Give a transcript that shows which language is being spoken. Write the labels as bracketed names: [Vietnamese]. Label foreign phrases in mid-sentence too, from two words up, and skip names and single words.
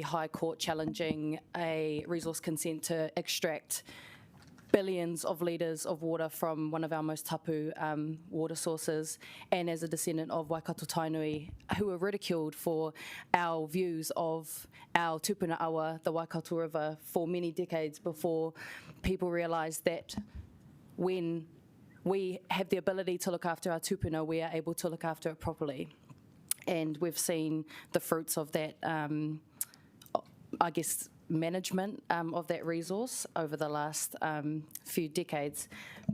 [English] High Court challenging a resource consent to extract billions of litres of water from one of our most tapu water sources, and as a descendant of Waikato Tainui who were ridiculed for our views of our [Māori] tupuna awa, [English] the Waikato River, for many decades before people realised that when we have the ability to look after our tupuna, we are able to look after it properly. And we've seen the fruits of that, I guess, management of that resource over the last few decades.